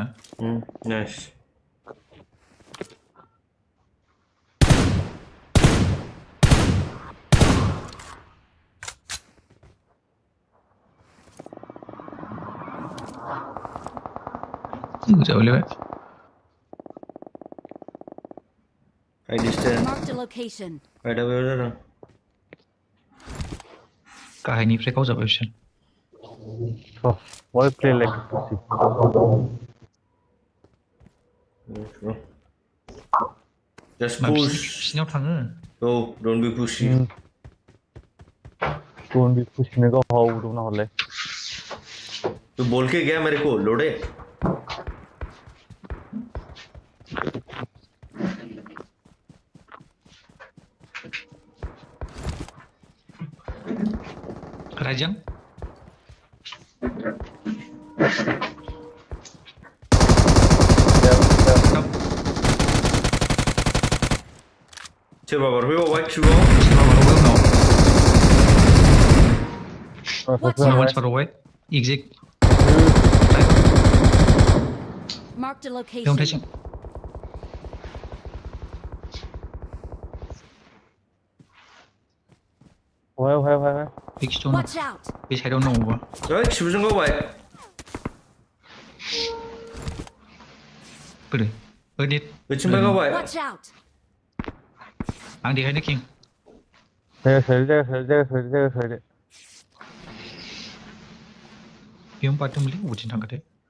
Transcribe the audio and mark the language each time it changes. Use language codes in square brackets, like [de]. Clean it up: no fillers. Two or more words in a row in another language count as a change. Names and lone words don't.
[en] nice [brx] जाबायलाय [en] I distance Marked a location. right away जादों [brx] गाहायनिफ्राय गावजाबाय बिसोर [en] Why play like a pussy? just [brx] मा [en] push [brx] बिसिनाव थाङो [en] go don't be pushy Don't be pushing me, go hold on हले [hi] तू बोल के गया मेरे को लोड़े [brx] राइजों सोरबा बारफैबावबाय शिबुं [en] Watch Someone out! far away. Exit. Marked a Don't location. touch him. Why? Big stone. Watch out! Which I don't know. [brx] ओइ शिबुजों गावबाय बोरै ओरै बैथिंनिफ्राय गावबाय Watch out! आं देखायनो किं जायगा बेयाव बारदोंमोनलै बबेथिं थांखोथाय